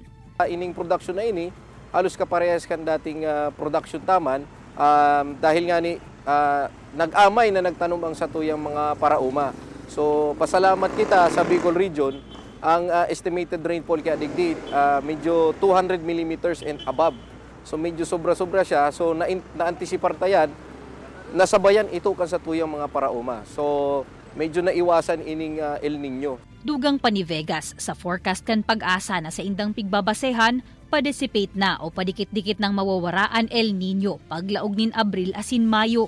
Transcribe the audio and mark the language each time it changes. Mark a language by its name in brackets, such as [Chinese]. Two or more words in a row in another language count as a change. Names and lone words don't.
[Bikol] Ining production na ini halos kaparehas kan dating production taman dahil nga ni nag-amay na nagtanom ang satuyang mga parauma. So pasalamat kita sa Bicol Region, ang [English] estimated rainfall [Bikol] kaya digdi medyo 200 [English] millimeters and above. [Bikol] So medyo sobra-sobra siya. So na-anticipar tayan, nasabayan ito kan satuyang mga parauma. So medyo naiwasan ining El Nino. Dugang pa ni Vegas sa forecast kan pag-asa na sa indang pigbabasehan, pa-dissipate na o padikit-dikit ng mawawaraan El Nino paglaog nin Abril asin Mayo.